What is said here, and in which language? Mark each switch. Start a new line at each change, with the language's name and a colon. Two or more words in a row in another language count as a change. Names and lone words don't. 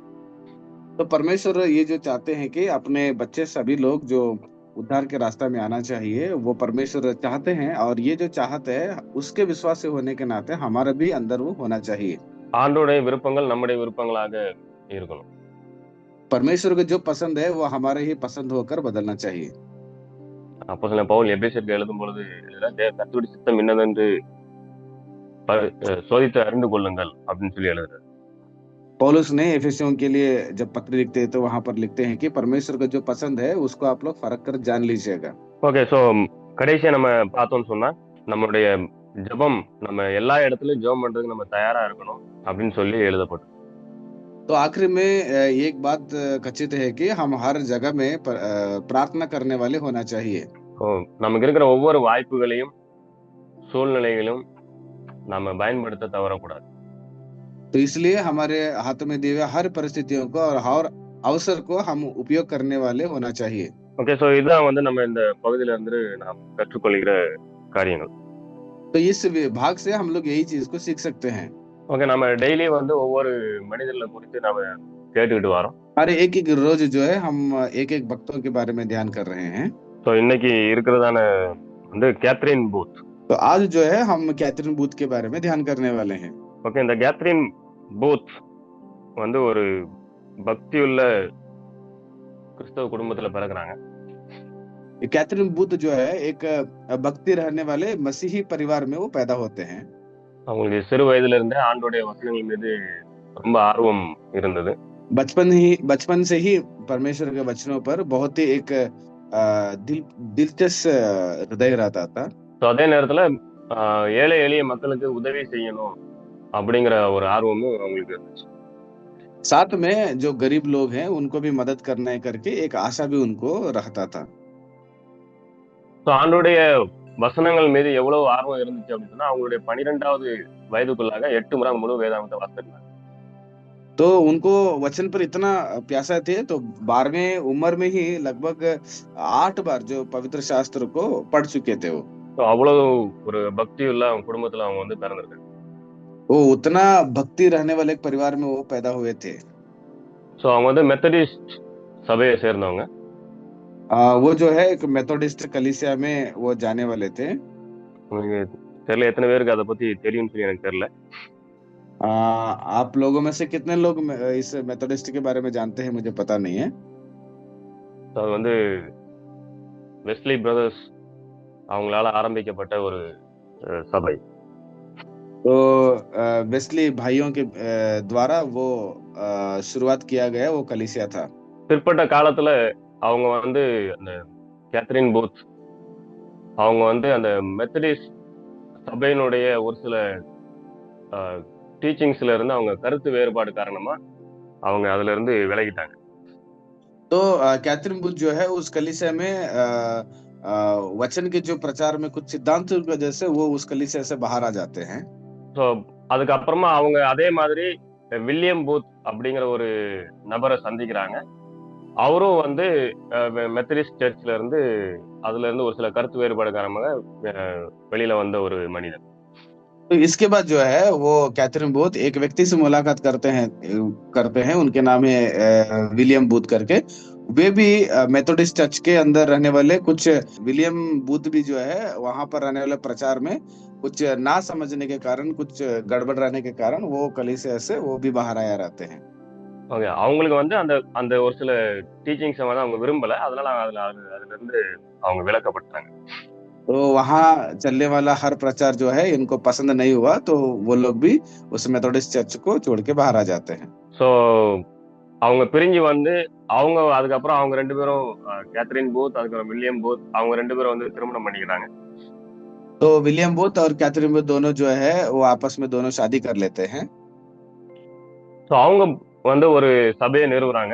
Hindi: तो परमेश्वर ये जो चाहते हैं कि अपने बच्चे सभी लोग जो उद्धार के रास्ता में आना चाहिए, वो परमेश्वर चाहते हैं, और ये जो चाहत है उसके विश्वास से होने के नाते हमारा भी अंदर वो होना चाहिए।
Tamil: ஆண்டோடைய விருப்பங்கள் நம்முடைய விருப்பங்களாக இருக்கணும்.
Hindi: परमेश्वर को जो पसंद है वो हमारे ही पसंद होकर बदलना चाहिए।
Tamil: அப்போஸ்தலன் பவுல் எபேசியருக்கு எழுதும் பொழுது கர்த்தருடைய சித்தம் என்னதென்று சோதித்து அறிந்து கொள்ளுங்கள் அப்படின்னு சொல்லி எழுதுறாரு.
Hindi: पौलुस ने एफेसियों के लिए जब पत्र लिखते हैं तो वहां पर लिखते हैं कि परमेश्वर को जो पसंद है उसको आप लोग फर्क कर जान लीजिएगा।
English: Okay, so
Tamil: கடைசியா நம்ம பார்த்தோம்னு சொன்னா நம்மளுடைய ஜெபம் நம்ம எல்லா இடத்துலயும் ஜெபம் பண்றதுக்கு நம்ம தயாரா இருக்கணும் அப்படின்னு சொல்லி எழுதப்படும்.
Hindi: तो आखिर में एक बात खचित है कि हम हर जगह में प्रार्थना करने वाले होना चाहिए।
Tamil: நமக்கு இருக்கிற ஒவ்வொரு வாய்ப்புகளையும் சூழ்நிலைகளையும் நம்ம பயன்படுத்த தவறக்கூடாது.
Hindi: तो इसलिए हमारे हाथ में दिए हुए हर परिस्थितियों को और हर अवसर को हम उपयोग करने वाले होना चाहिए।
English: Okay, so
Tamil: இதுதான் வந்து நம்ம இந்த பகுதியில இருந்து நாம் கற்றுக்கொள்கிற காரியங்கள்.
Hindi: तो इस भाग से हम लोग यही चीज को सीख सकते हैं।
Tamil: ஓகே, நம்ம டெய்லி வந்து ஒவ்வொரு மனிதர்களை குறித்து நாம கேட்டுக்கிட்டு வரோம்.
Hindi: अरे एक एक रोज जो है हम एक एक भक्तों के बारे में ध्यान कर रहे हैं।
Tamil: ஸோ இன்னைக்கு இருக்கிறதான வந்து கேத்ரின் பூத்.
Hindi: तो आज जो है हम कैथरीन बूथ के बारे में ध्यान करने वाले हैं।
Tamil: ஓகே, இந்த கேத்ரின் பூத் வந்து ஒரு பக்தியுள்ள கிறிஸ்தவ குடும்பத்துல பிறகுறாங்க.
Hindi: कैथरीन बूथ जो है एक भक्ति रहने वाले मसीही परिवार में वो पैदा होते हैं।
Tamil: அவங்களுக்கு சிறு வயதுல இருந்தே ஆண்டோடைய வசனங்கள் மீது ரொம்ப ஆர்வம் இருந்தது.
Hindi: बचपन से ही परमेश्वर के वचनों पर बहुत ही एक दिलचस्प हृदय रहता था।
Tamil: ஸோ அதே நேரத்துல ஏழை எளிய மக்களுக்கு உதவி செய்யணும் அப்படிங்கிற ஒரு ஆர்வமும் அவங்களுக்கு இருந்துச்சு.
Hindi: साथ में जो गरीब लोग हैं उनको भी मदद करना है करके एक आशा भी उनको रहता था।
Tamil: ஸோ ஆண்டோடைய வசனங்கள் மீது எவ்வளவு ஆர்வம் இருந்துச்சு அப்படின்னு சொன்னா அவங்களுடைய 12வது வயதுக்குள்ளாக 8 முறை முழு வேதாகமத்தை வாசிச்சிருந்தாங்க.
Hindi: तो उनको वचन पर इतना प्यासा थे तो 12वें उम्र में ही लगभग 8 बार जो पवित्र शास्त्र को पढ़ चुके थे वो।
Tamil: ஸோ அவ்வளவு ஒரு பக்தியுள்ள அவங்க குடும்பத்துல அவங்க வந்து பிறந்திருக்காங்க.
Hindi: वो उतना भक्ति रहने वाले एक परिवार में वो पैदा हुए थे।
Tamil: ஸோ அவங்க வந்து மெத்தடிஸ்ட் சபையை சேர்ந்தவங்க.
Hindi: वो जो है एक मेथोडिस्ट कलीसिया में वो जाने वाले थे।
Tamil: உங்களுக்கு தெரியல எத்தனை பேருக்கு அதை பத்தி தெரியும்னு சொல்லி எனக்கு தெரியல.
Hindi: आप लोगों में से कितने लोग इस मेथोडिस्ट के बारे में जानते हैं मुझे पता नहीं है।
Tamil: ஸோ அது வந்து வெஸ்லி பிரதர்ஸ் அவங்களால ஆரம்பிக்கப்பட்ட ஒரு சபை.
Hindi: तो वेस्ली भाइयों के द्वारा वो शुरुआत किया गया वो कलीसिया था।
Tamil: பிற்பட்ட காலத்துல அவங்க வந்து அந்த கேத்ரின் பூத் அவங்க வந்து அந்த மெத்தடிஸ்ட் சபையினுடைய ஒரு சில டீச்சிங்ஸ்ல இருந்து அவங்க கருத்து வேறுபாடு காரணமா அவங்க அதுல இருந்து விலகிட்டாங்க.
Hindi: तो कैथरीन बूथ जो है उस कलीसिया में वचन के जो प्रचार में कुछ सिद्धांत की वजह से वो उस कलीसिया से बाहर आ जाते हैं।
Tamil: ஸோ அதுக்கப்புறமா அவங்க அதே மாதிரி வில்லியம் பூத் அப்படிங்கிற ஒரு நபரை சந்திக்கிறாங்க. அவரும் வந்து மெத்தடிஸ்ட் சர்ச்ல இருந்து அதுல இருந்து ஒரு சில கருத்து வேறுபாடு காரணமாக வெளியில வந்த ஒரு மனிதன்.
Hindi: तो इसके बाद जो है वो कैथरीन बूथ एक व्यक्ति से मुलाकात करते हैं उनके नाम है विलियम बूथ करके। वे भी मेथोडिस्ट चर्च के अंदर रहने वाले कुछ विलियम बूथ भी जो है वहां पर रहने वाले प्रचार में कुछ ना समझने के कारण कुछ गड़बड़ रहने के कारण वो कलीसिया से वो भी बाहर आया रहते हैं।
Tamil: ஓகே, அவங்களுக்கு வந்து அந்த அந்த ஒரு சில டீச்சிங்ஸை வந்து அவங்க விரும்பல, அதனால அதுல இருந்து அவங்க விலக்கப்பட்டாங்க.
Hindi: तो वहाँ चलने वाला हर प्रचार जो है इनको पसंद नहीं हुआ तो वो लोग भी उस मेथोडिस्ट चर्च को छोड़ के बाहर आ जाते हैं।
Tamil: ஸோ அவங்க பிரிஞ்சு வந்து அவங்க அதுக்கப்புறம் அவங்க 2 பேரும் கேத்ரின் பூத் அதுக்கப்புறம் வில்லியம் பூத் அவங்க 2 பேரும் வந்து திருமணம் பண்ணிக்கிறாங்க.
Hindi: तो विलियम बूथ और कैथरीन बूथ दोनों जो है वो आपस में दोनों शादी कर लेते हैं।
Tamil: ஸோ அவங்க வந்து ஒரு சபையை நிறுவுறாங்க.